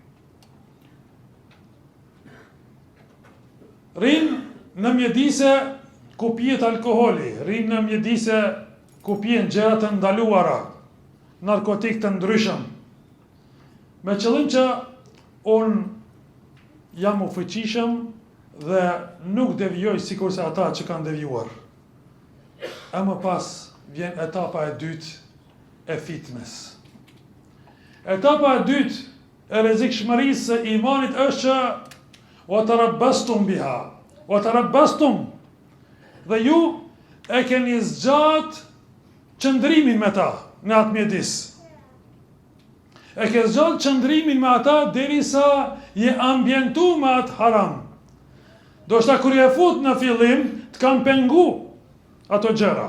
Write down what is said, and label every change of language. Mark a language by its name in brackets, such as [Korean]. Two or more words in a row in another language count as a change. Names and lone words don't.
[Albanian] Rinë në mjedise ku pijet alkoholi, rinë në mjedise ku pijen gjëra të ndaluara, narkotik të ndryshëm, me qëllim që unë jam u fuqishëm dhe nuk devijoj sikur se ata që kanë devijuar. E më pas vjen etapa e dytë e fitnes. Etapa e dytë e rrezikshmërisë së imanit është që [Arabic] وتربصتم بها، وتربصتم, [Albanian] dhe ju e keni zgjat qëndrimin me ta në atë mjedis. E ke zgjat qëndrimin me ata derisa je ambientu me atë haram. Do shta kur je fut në fillim, të kanë pengu ato gjëra.